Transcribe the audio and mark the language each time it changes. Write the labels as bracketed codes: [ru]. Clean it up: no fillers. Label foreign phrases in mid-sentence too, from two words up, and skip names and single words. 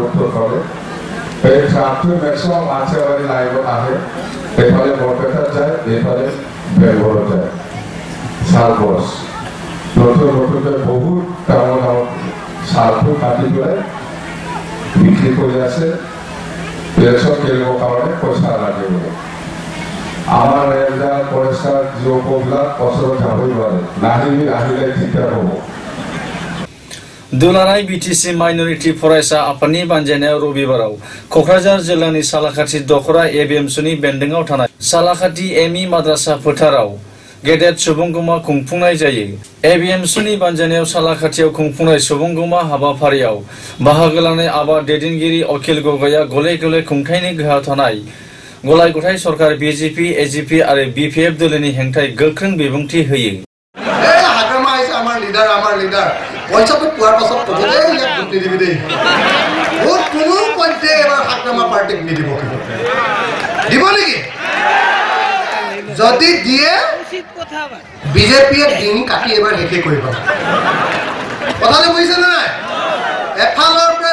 [as] উত্তৰ ফালে এই ট্ৰাকটো মেক্সিমাম আঠেবাৰী লাইনত আহে এইফালে বৰপেটা যায় এইফালে বেংগলৰ যায় চালবছ নতুনকৈ বহুত ডাঙৰ সালটো কাটি পেলাই বিক্ৰী কৰি আছে ইলেকশ্যন খেলিবৰ কাৰণে পইচা লাগিব আমাৰ ৰেলজাল পৰিষ্কাৰ যুৱকবিলাক ওচৰত যাবই নোৱাৰে নাহিবি আহিলে ঠিকঠাক হ'ব [brx] दुलाराय बिटिसि माइनरिटि फरायसा आफादनि बानजायनायाव रबिबाराव क'क्राझार जिल्लानि सालाखाथि दखरा एबिएमसुनि बेन्दोंआव थानाय सालाखाथि एमइ माद्रासा फोथाराव गेदेर सुबुंगमा खुंफुंनाय जायो एबिएमसुनि बानजायनायाव सालाखाथियाव खुंफुंनाय सुबुंगमा हाबाफारियाव बाहागो लानाय आबाद दैदेनगिरि अखिल गगैया गले गले खुंथायनि गोहोआव थानाय गलाय गथाय सरकार बिजेपि एजिपि आरो बिपिएफ दोलोनि हेंथायै गोख्रों बिबुंथि होयो [as] আমাৰ লিডাৰ পইচাটো পোৱাৰ পাছত কবলে ইয়াক ভোট নিদিবি দেই ভোট কোনো পইচা এবাৰ হাগ্ৰামা পাৰ্টিক নিদিব দিব নেকি যদি দিয়ে বিজেপিয়ে দিন কাটি এবাৰ হেকে কৰিব কথাটো বুজিছে নাই এফালৰ পৰা